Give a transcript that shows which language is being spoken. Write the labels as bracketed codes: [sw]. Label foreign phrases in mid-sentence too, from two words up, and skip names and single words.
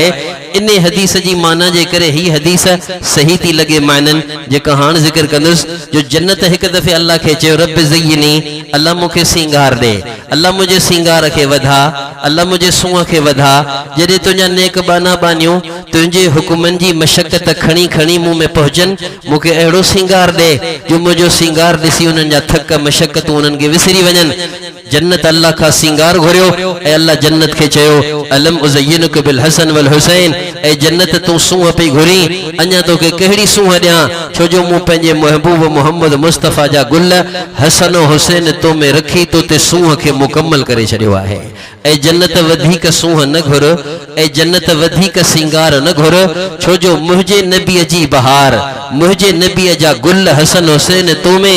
[sd] इन हदीस जी माना जे करे ही हदीस सही थी लॻे मानन जेका हाणे ज़िक्र कंदुसि, जो जन्नत हिकु दफ़े अल्लाह खे चयो [ar] رب زيني, [sd] अल्लाह मूंखे सिंगार ॾे, अल्लाह मुंहिंजे सिंगार खे वधा, अल्लाह मुंहिंजे सूंहं खे वधा, जॾहिं तुंहिंजा नेक बाना बानियूं तुंहिंजे हुकुमनि जी मशक़त खणी खणी मूं में पहुचनि, मूंखे अहिड़ो सिंगार ॾे जो मुंहिंजो सिंगार ॾिसी उन्हनि जा थक मशक़तूं उन्हनि खे विसरी वञनि। जन्नत अल्लाह का सिंगार घुरियो ऐं अल्लाह जन्नत के चयो [ar] ألم أزينك بالحسن والحسين [sd] ऐं जन्नत तू सूंह पई घुरी अञा तोखे कहिड़ी सूंह ॾियां छो जो मूं पंहिंजे महबूब मोहम्मद मुस्तफ़ा जा गुल हसन ऐं हुसैन तो में रखी तो ते सूंह खे मुकम्मल करे छॾियो आहे ऐं जन्नत वधीक सूंह न घुर ऐं जन्नत वधीक सिंगार न घुर छो जो मुंहिंजे नबीअ जी बहार मुंहिंजे नबीअ जा गुल हसन हुसैन तो में